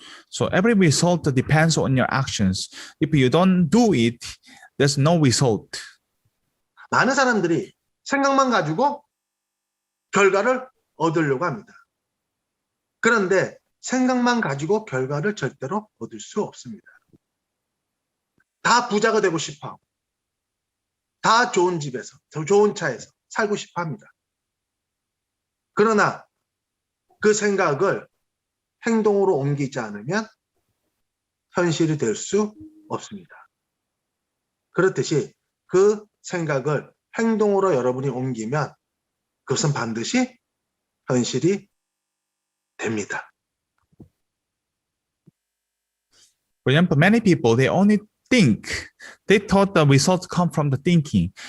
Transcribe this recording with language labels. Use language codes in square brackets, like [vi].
[en] So every result depends on your actions. If you don't do it, there's no result. [ko] 많은 사람들이 생각만 가지고 결과를 얻으려고 합니다. 그런데 생각만 가지고 결과를 절대로 얻을 수 없습니다. 다 부자가 되고 싶어. 다 좋은 집에서, 좋은 차에서 살고 싶어 합니다. 그러나 그 생각을 행동으로 옮기지 않으면 현실이 될 수 없습니다. 그렇듯이 그 생각을 행동으로 여러분이 옮기면 그것은 반드시 현실이 됩니다. [en] For example, many people, they only think. They thought the results come from the thinking.